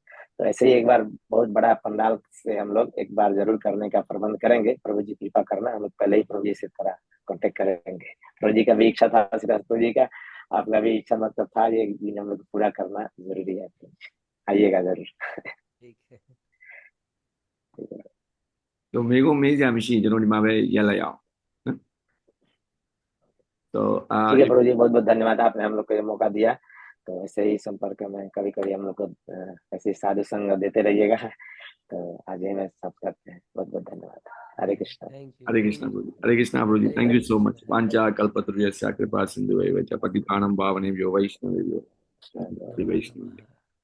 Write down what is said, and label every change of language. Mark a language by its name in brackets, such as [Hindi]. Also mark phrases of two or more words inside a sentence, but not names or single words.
[Hindi] तो ऐसे ही एक बार बहुत बड़ा पंडाल से हम लोग एक बार जरूर करने का प्रबंध करेंगे। प्रभु जी कृपा करना, हम लोग पहले ही प्रभु जी से थोड़ा कॉन्टेक्ट करेंगे। प्रभु जी का भी इच्छा था, श्रीवास प्रभु जी का, आपका भी इच्छा मतलब था, ये दिन हम लोग पूरा करना जरूरी है। आइएगा जरूर। ठीक है। [Burmese] ဆိုမိကုမေးကြမရှိကျွန်တော်ဒီမှာပဲရက်လိုက်အောင်နော် तो [Hindi] ठीक है प्रभु जी, बहुत बहुत धन्यवाद, आपने हम लोग को ये मौका दिया। तो ऐसे ही संपर्क में कभी कभी हम लोग को ऐसे ही साधु संग देते रहिएगा। तो आज ही में सब करते हैं। बहुत बहुत धन्यवाद। हरे कृष्णा। [English] thank you. [Hindi] हरे कृष्णा गुरु जी, हरे कृष्णा गुरु जी, [English] thank you so much. [Sanskrit] वांचा कल्पतरुयस्य कृपा सिंधु एव च पतितानां पावनेभ्यो वैष्णवेभ्यो [Hindi] कृष्णा। वैष्णव।